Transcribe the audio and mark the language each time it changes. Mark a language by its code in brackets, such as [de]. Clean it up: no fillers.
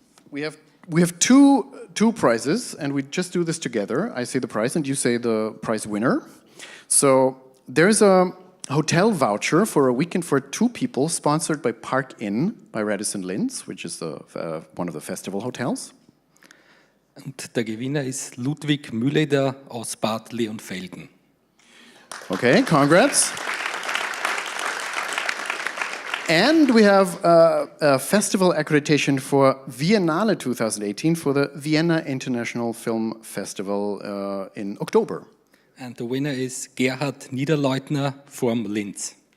[en] We have two prizes, and we just do this together. I say the prize, and you say the prize winner. So there's a hotel voucher for a weekend for 2 people, sponsored by Park Inn by Radisson Linz, which is one of the festival hotels. [de] Und der Gewinner ist Ludwig Mühleder aus Bad Leonfelden. [en] Okay, congrats. And we have a festival accreditation for Biennale 2018 for the Vienna International Film Festival in October. And the winner is Gerhard Niederleutner from Linz.